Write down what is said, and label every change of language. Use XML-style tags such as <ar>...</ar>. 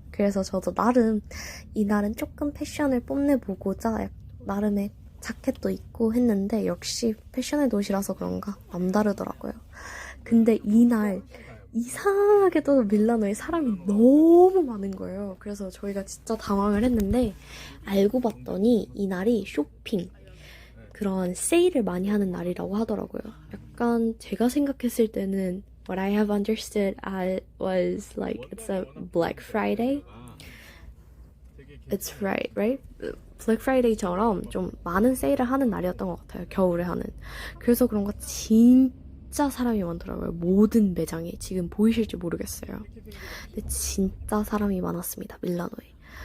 <ko>그래서 저도 나름 이날은 조금 패션을 뽐내보고자 나름의 자켓도 입고 했는데 역시 패션의 도시라서 그런가 남다르더라고요. 근데 이날 이상하게도 밀라노에 사람이 너무 많은 거예요. 그래서 저희가 진짜 당황을 했는데 알고 봤더니 이날이 쇼핑, 그런 세일을 많이 하는 날이라고 하더라고요. 약간 제가 생각했을 때는</ko> <en>what I have understood was like it's a Black Friday. It's right?</en> <ko>Black Friday처럼 좀 많은 세일을 하는 날이었던 것 같아요. 겨울에 하는. 그래서 그런가 진짜 사람이 많더라고요. 모든 매장에. 지금 보이실지 모르겠어요. 근데 진짜 사람이 많았습니다. 밀라노에.</ko>